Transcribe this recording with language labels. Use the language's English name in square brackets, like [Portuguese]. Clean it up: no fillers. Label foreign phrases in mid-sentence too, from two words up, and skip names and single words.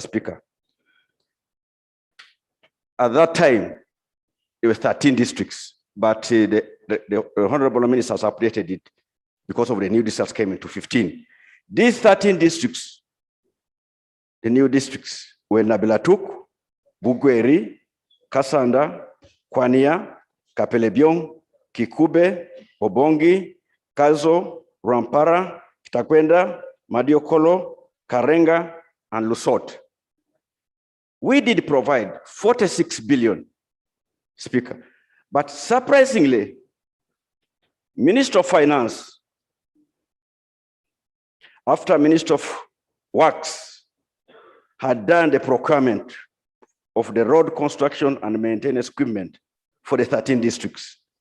[English] Speaker. At that time, there were 13 districts, but the Honorable Minister has updated it because of the new districts came into 15. These 13 districts, the new districts were Nabilatuk, Bugweri, Kasanda, Kwania, Kapelebiong, Kikube, Obongi, Kazo, Rampara, Kitakwenda, Madiokolo, Karenga, and Lusot. We did provide 46 billion, Speaker. But surprisingly, Minister of Finance, after Minister of Works had done the procurement of the road construction and maintenance equipment for the 13 districts.